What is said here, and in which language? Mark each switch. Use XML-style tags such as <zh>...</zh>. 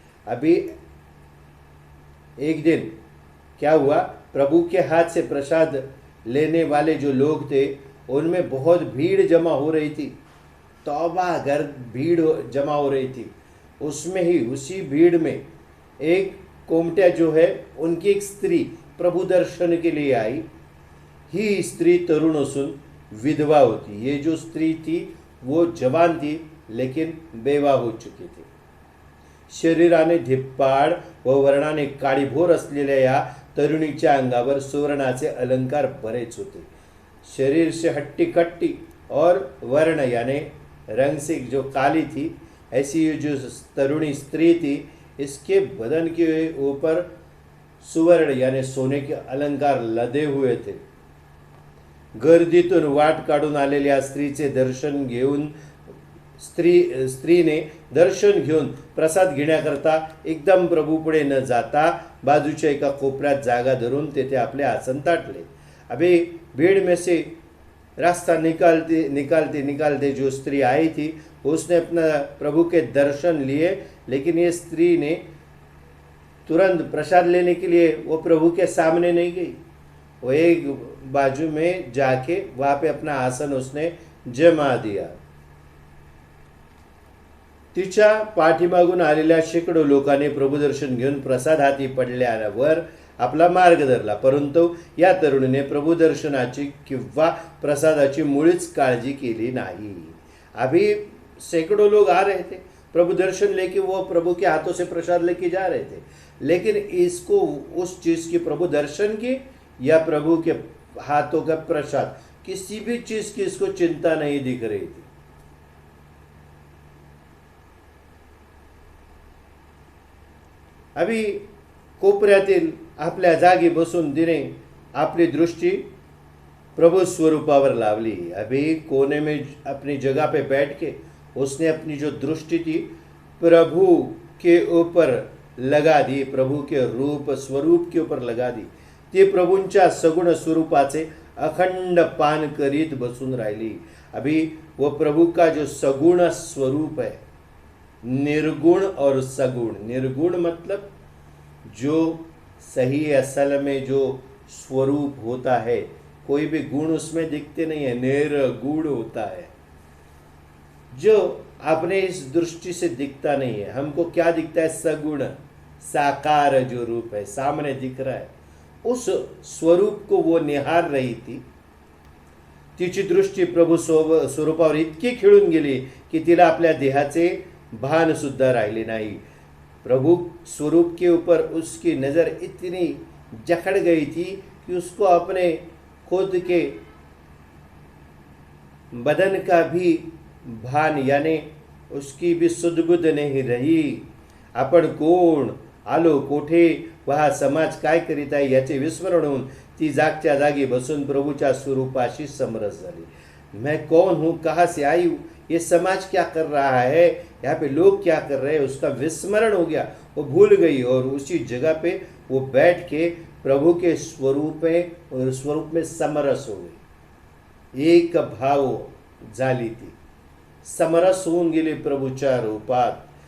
<hi>अभी एक दिन क्या हुआ, प्रभु के हाथ से प्रसाद लेने वाले जो लोग थे उनमें बहुत भीड़ जमा हो रही थी। तौबा भीड़ जमा हो रही थी। उसमें ही उसी भीड़ में एक कोमट्या जो है उनकी एक स्त्री प्रभु दर्शन के लिए आई।</hi> <mr>ही स्त्री तरुण असून विधवा होती।</mr> <hi>ये जो स्त्री थी वो जवान थी लेकिन बेवा हो चुकी थी।</hi> <mr>शरीराने धिप्पाड व वर्णाने काळीभोर असलेल्या या तरुणीच्या अंगावर सुवर्णाचे अलंकार बरेच होते।</mr> <hi>शरीर से हट्टी कट्टी और वर्ण यानी रंग से जो काली थी, ऐसी जो तरुणी स्त्री थी, इसके बदन के ऊपर सुवर्ण यानी सोने के अलंकार लदे हुए थे।</hi> <mr>गर्दीतून वाट काढून आलेल्या स्त्रीचे दर्शन घेऊन स्त्रीने दर्शन घेऊन प्रसाद घेण्याकरता एकदम प्रभू पुढे न जाता बाजूच्या एका कोपऱ्यात जागा धरून तेथे आपले आसन ताटले।</mr> <hi>अभी भीड़ में से रास्ता निकालते निकालते निकालते जो स्त्री आई थी उसने अपना प्रभु के दर्शन लिए, लेकिन ये स्त्री ने तुरंत प्रसाद लेने के लिए वो प्रभु के सामने नहीं गई। वो एक बाजू में जाके वहाँ पे अपना आसन उसने जमा दिया।</hi> <mr>तिच्या पाठीमागून आलेल्या शेकडो लोकांनी प्रभुदर्शन घेऊन प्रसाद हाती पडल्यावर आपला मार्ग धरला, परंतु या तरुणीने प्रभुदर्शनाची किंवा प्रसादाची मुळीच काळजी केली नाही।</mr> <hi>अभी सैकड़ों लोग आ रहे थे प्रभु दर्शन लेके, वो प्रभु के हाथों से प्रसाद लेके जा रहे थे, लेकिन इसको उस चीज की प्रभु दर्शन की या प्रभु के हाथों का प्रसाद, किसी भी चीज की इसको चिंता नहीं दिख रही थी।</hi> <mr>अभी कोपऱ्यातील आपल्या जागी बसून तिने आपली दृष्टी प्रभु स्वरूपावर लावली।</mr> <hi>अभी कोने में अपनी जगह पे बैठ के उसने अपनी जो दृष्टि थी प्रभु के ऊपर लगा दी, प्रभु के रूप स्वरूप के ऊपर लगा दी।</hi> <mr>ती प्रभूंच्या सगुण स्वरूपाचे अखंड पान करीत बसून राहिली।</mr> <hi>अभी वो प्रभु का जो सगुण स्वरूप है, निर्गुण और सगुण। निर्गुण मतलब जो सही असल में जो स्वरूप होता है, कोई भी गुण उसमें दिखते नहीं है, निर्गुण होता है, जो अपने इस दृष्टि से दिखता नहीं है। हमको क्या दिखता है? सगुण, साकार जो रूप है सामने दिख रहा है, उस स्वरूप को वो निहार रही थी।</hi> <mr>तिची दृष्टी प्रभू स्वरूपावर इतकी खिळून गेली की तिला आपल्या देहाचे भान सुद्धा राहिले नाही।</mr> <hi>प्रभु स्वरूप के ऊपर उसकी नज़र इतनी जकड़ गई थी कि उसको अपने खुद के बदन का भी भान यानी उसकी भी सुधबुद्ध नहीं रही।</hi> <mr>आपण कोण, आलो कोठे, वहा समाज काय करीत आहे याचे विस्मरण होऊन ती जागच्या जागी बसून प्रभूच्या स्वरूपाशी समरस झाली।</mr> <hi>मैं कौन हूँ, कहाँ से आई हूँ, ये समाज क्या कर रहा है, यहाँ पे लोग क्या कर रहे हैं, उसका विस्मरण हो गया, वो भूल गई और उसी जगह पे वो बैठ के प्रभु के स्वरूप में समरस हो गई।</hi> <mr>एक भाव झाली ती, समरस होऊन गेले प्रभूच्या रूपात।</mr>